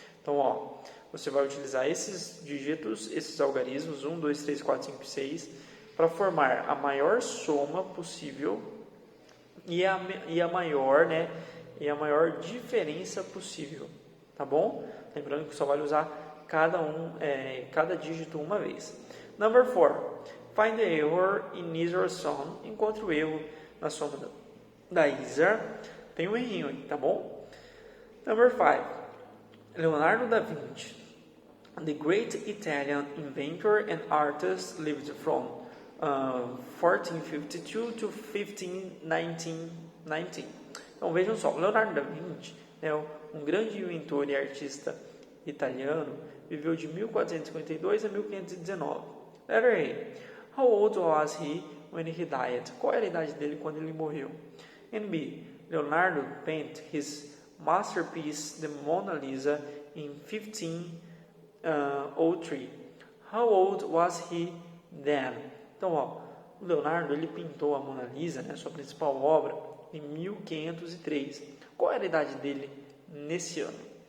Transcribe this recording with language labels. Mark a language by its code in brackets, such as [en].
[pt] Então, ó, você vai utilizar esses dígitos, esses algarismos, 1, 2, 3, 4, 5, 6, para formar a maior soma possível e a maior, né, e a maior diferença possível, tá bom? Lembrando que só vale usar cada dígito uma vez. [en] Number 4. Find the error in his or sum. [pt] Encontre o erro na soma da Isa. Tem um errinho aí, tá bom? [en] Number 5. Leonardo da Vinci, the great Italian inventor and artist, lived from 1452 to 1519. [pt] Então vejam só, Leonardo da Vinci, né, um grande inventor e artista italiano, viveu de 1452 a 1519. [en] Letter A. How old was he when he died? [pt] Qual era a idade dele quando ele morreu? [en] And B. Leonardo painted his masterpiece, the Mona Lisa, in 1503. How old was he then? [pt] Então, ó, o Leonardo ele pintou a Mona Lisa, né, sua principal obra, em 1503. Qual era a idade dele nesse ano?